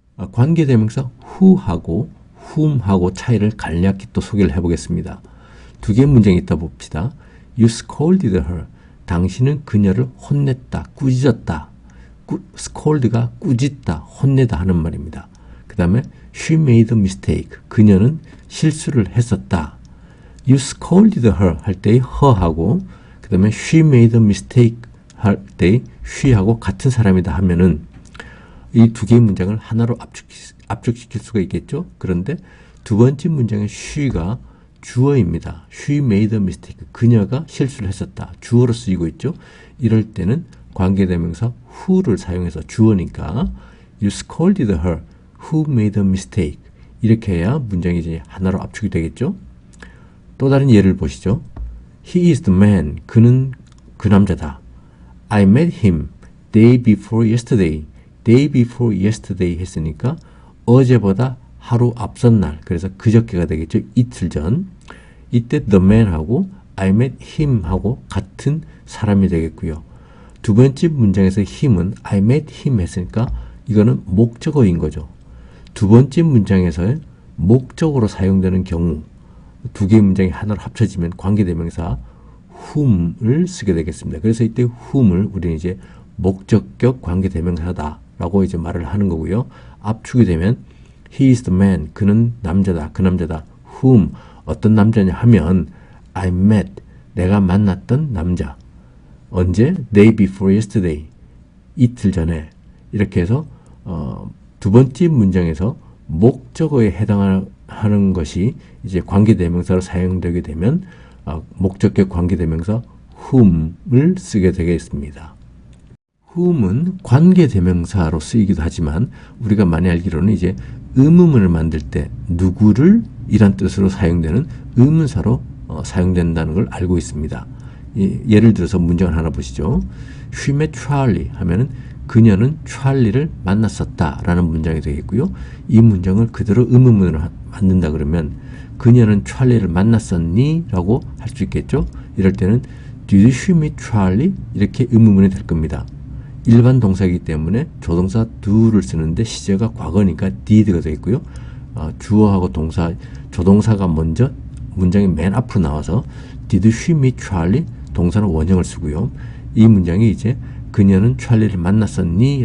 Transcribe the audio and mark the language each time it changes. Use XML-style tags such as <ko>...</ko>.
<ko>관계대명사 who하고 whom하고 차이를 간략히 또 소개를 해보겠습니다. 두 개의 문장이 있다 봅시다.</ko> <en>You scolded her.</en> <ko>당신은 그녀를 혼냈다, 꾸짖었다. scold가 꾸짖다, 혼내다 하는 말입니다. 그 다음에</ko> <en>she made a mistake.</en> <ko>그녀는 실수를 했었다.</ko> <en>You scolded her</en> <ko>할 때의 her하고 그 다음에</ko> <en>she made a mistake</en> <ko>할 때의 she하고 같은 사람이다 하면은 이 두 개의 문장을 하나로 압축시킬 수가 있겠죠. 그런데 두 번째 문장의 she가 주어입니다.</ko> <en>She made a mistake.</en> <ko>그녀가 실수를 했었다. 주어로 쓰이고 있죠. 이럴 때는 관계대명사</ko> <en>who를 사용해서 주어니까 You scolded her who made a mistake.</en> <ko>이렇게 해야 문장이 이제 하나로 압축이 되겠죠. 또 다른 예를 보시죠.</ko> <en>He is the man.</en> <ko>그는 그 남자다.</ko> <en>I met him day before yesterday. day before yesterday</en> <ko>했으니까 어제보다 하루 앞선 날. 그래서 그저께가 되겠죠. 이틀 전. 이때 the man하고</ko> <en>I met him</en> <ko>하고 같은 사람이 되겠고요. 두 번째 문장에서 him은</ko> <en>I met him</en> <ko>했으니까 이거는 목적어인 거죠. 두 번째 문장에서의 목적으로 사용되는 경우 두 개의 문장이 하나로 합쳐지면 관계대명사 whom을 쓰게 되겠습니다. 그래서 이때 whom을 우리는 이제 목적격 관계대명사다 라고 이제 말을 하는 거고요. 압축이 되면</ko> <en>he is the man.</en> <ko>그는 남자다. 그 남자다. whom. 어떤 남자냐 하면</ko> <en>I met.</en> <ko>내가 만났던 남자. 언제?</ko> <en>day before yesterday.</en> <ko>이틀 전에. 이렇게 해서 두 번째 문장에서 목적어에 해당하는 것이 이제 관계대명사로 사용되게 되면 목적격 관계대명사 whom을 쓰게 되겠습니다. whom은 관계대명사로 쓰이기도 하지만 우리가 많이 알기로는 이제 의문문을 만들 때 누구를 이란 뜻으로 사용되는 의문사로 사용된다는 걸 알고 있습니다. 예를 들어서 문장을 하나 보시죠.</ko> <en>She met Charlie</en> <ko>하면은 그녀는 찰리를 만났었다 라는 문장이 되겠고요. 이 문장을 그대로 의문문으로 만든다 그러면 그녀는 찰리를 만났었니? 라고 할 수 있겠죠.</ko> <en>이럴 때는 Did she meet Charlie?</en> <ko>이렇게 의문문이 될 겁니다. 일반 동사이기 때문에 조동사 do를 쓰는데 시제가 과거니까 did가 되겠고요. 주어하고 동사, 조동사가 먼저 문장이 맨 앞으로 나와서</ko> <en>Did she meet Charlie?</en> <ko>동사는 원형을 쓰고요. 이 문장이 이제 그녀는 찰리를 만났었니?</ko>